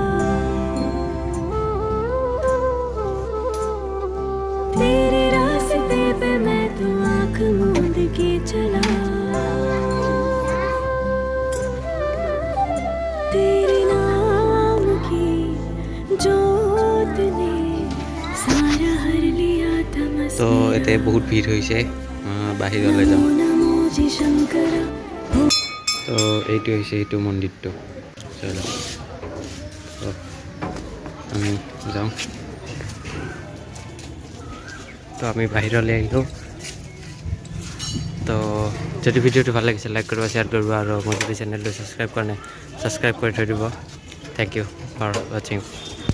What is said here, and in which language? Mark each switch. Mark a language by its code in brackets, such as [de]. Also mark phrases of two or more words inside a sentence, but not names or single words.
[hi] तेरे रास्ते पे मैं तो आँख मूंद के चला तेरे नाम की जोत ने सारा हर लिया तमस [as] তো এতে বহুত ভিড় হয়েছে বাহিৰলৈ যাম [hi] नमो जी शंकरा [as] তো এইটো হৈছে এইটো মন্দিৰটো চলো তো আমি যাওঁ তো আমি বাহিৰলৈ আহিলোঁ তো যদি ভিডিঅ'টো ভাল লাগিছে লাইক কৰিব শ্বেয়াৰ কৰিব আৰু মোৰ যদি চেনেলটো ছাবস্ক্ৰাইব কৰা নাই ছাবস্ক্ৰাইব কৰি থৈ দিব [en] thank you for watching